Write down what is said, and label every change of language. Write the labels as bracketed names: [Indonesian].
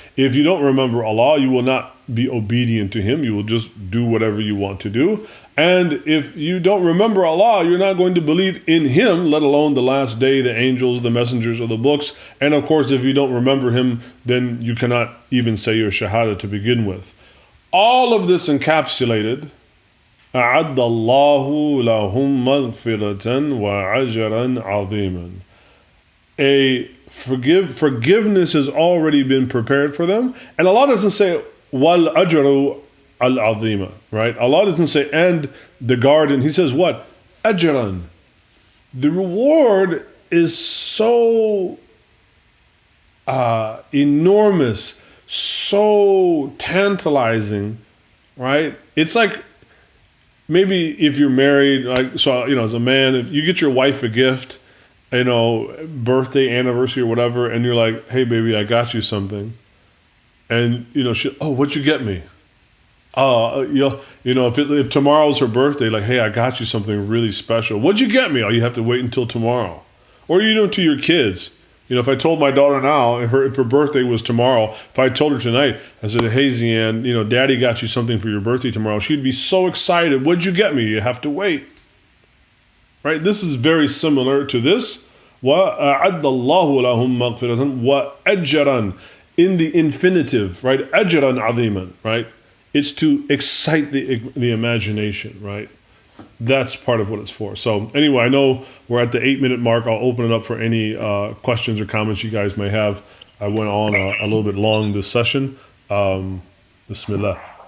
[English] If you don't remember Allah, you will not be obedient to Him. You will just do whatever you want to do. And if you don't remember Allah, you're not going to believe in Him, let alone the last day, the angels, the messengers, or the books. And of course, if you don't remember Him, then you cannot even say your shahada to begin with. All of this encapsulated, [Arabic] أَعَدَّ اللَّهُ لَهُمْ مَغْفِرَةً وَأَجْرًا عَظِيمًا. [English] Forgiveness has already been prepared for them. And Allah doesn't say, [Arabic] وَالْأَجْرُ al-azima, [English] right? Allah doesn't say, and the garden. He says what? Ajran. The reward is so enormous, so tantalizing, right? It's like, maybe if you're married, like, so, as a man, if you get your wife a gift, birthday, anniversary, or whatever, and you're like, hey, baby, I got you something. And, what'd you get me? If tomorrow's her birthday, like, hey, I got you something really special. What'd you get me? Oh, you have to wait until tomorrow. Or, to your kids. If I told my daughter now, if her birthday was tomorrow, if I told her tonight, I said, hey, Zian, Daddy got you something for your birthday tomorrow, she'd be so excited. What'd you get me? You have to wait. Right? This is very similar to this. [Arabic] وَأَعَدَّ اللَّهُ لَهُمْ مَغْفِرَةً وَأَجْرًا, [English] in the infinitive, right? [Arabic] أَجْرًا عَظِيمًا, [English] right? It's to excite the imagination, right? That's part of what it's for. So anyway, I know we're at the 8-minute mark. I'll open it up for any questions or comments you guys may have. I went on a little bit long this session. Bismillah.